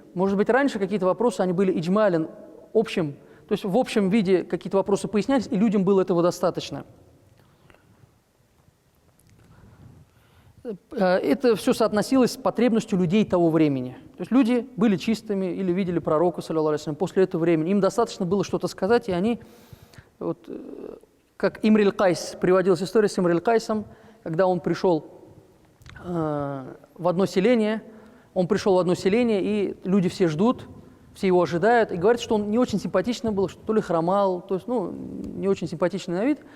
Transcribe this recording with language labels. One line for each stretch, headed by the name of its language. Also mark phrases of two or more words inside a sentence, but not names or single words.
Russian: Может быть, раньше какие-то вопросы, они были иджмален, общим, то есть в общем виде какие-то вопросы пояснялись, и людям было этого достаточно. Это все соотносилось с потребностью людей того времени. То есть люди были чистыми или видели пророка,
Arabic: صلى الله عليه وسلم,
Russian: после этого времени. Им достаточно было что-то сказать, и они, вот, как Имриль Кайс, приводилась история с Имриль Кайсом, когда он пришел в одно селение, и люди все ждут, все его ожидают, и говорят, что он не очень симпатичный был, что то ли хромал, то есть, не очень симпатичный на вид.